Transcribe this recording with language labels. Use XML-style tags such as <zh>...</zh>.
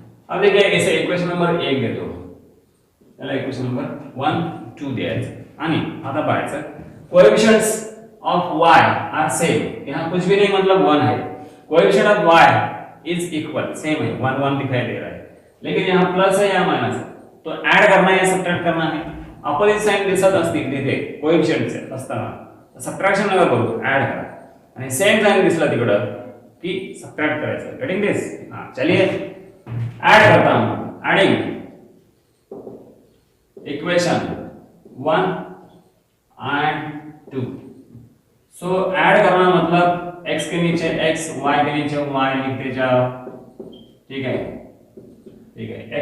<hi>अब देखिए इसे इक्वेशन नंबर 1 देतो,</hi> <mr>त्याला इक्वेशन नंबर 1 2 द्यायचं आणि आता पाहायचं</mr> <en>coefficients of y are same,</en> <hi>यहाँ कुछ भी नहीं मतलब 1 है,</hi> <en>coefficient of y is equal,</en> <hi>same है, 1 1 दिखाई दे रहा है, लेकिन यहाँ प्लस है या माइनस है, तो ऐड करना है या सबट्रैक्ट करना है।</hi> <mr>अपोजिट साइन दिसत असतील तिथे कोएफिशिएंटचे असताना सबट्रॅक्शन नका करू, ऐड करा, आणि सेम साइन दिसला तिकडं की सबट्रैक्ट करायचं,</mr> <en>Getting this.</en> <hi>हां चलिए ऐड करता हूं,</hi> <en>Adding equation 1 and 2।</en> <hi>So add करना मतलब x के नीचे x, y के नीचे y लिखते जाओ, ठीक है, ठीक है।</hi>